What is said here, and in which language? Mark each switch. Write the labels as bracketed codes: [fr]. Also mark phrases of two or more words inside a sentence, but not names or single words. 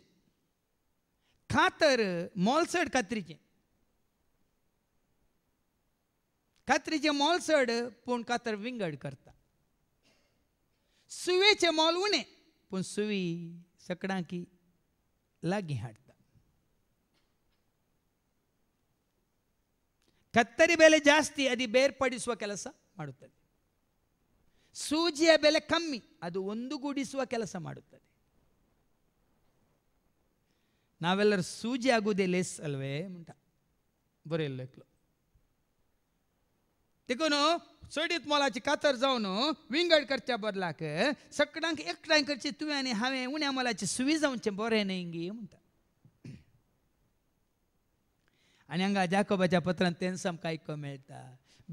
[kok] कातर मोलचड कात्रीचें मोल चड पूण कातर विंगड करता. सुवेचें मोल उणें पूण सुवी सकडा लागीं हाडटा. [kn] ಕತ್ತರಿ ಬೆಲೆ ಜಾಸ್ತಿ ಅದು ಬೇರ್ಪಡಿಸುವ ಕೆಲಸ ಮಾಡುತ್ತದೆ. ಸೂಜಿಯ ಬೆಲೆ ಕಮ್ಮಿ ಅದು ಒಂದುಗೂಡಿಸುವ ಕೆಲಸ ಮಾಡುತ್ತದೆ. ನಾವೆಲ್ಲರೂ ಸೂಜಿ ಆಗುವುದೇ ಲೇಸ್ ಅಲ್ವೇ ಮುಂಟ बरयल्लो. [kok] देखून चडीत मोलाची कातर जावन विंगड करच्या बदलाक सगळ्यांक एकठांय करची तुवें आनी हांवें उण्या मोलाची सुवी जावचें बरें न्हय गे म्हणटा. आनी हांगा जाकोबाच्या पत्रांत तें सामको आयको मेळटा.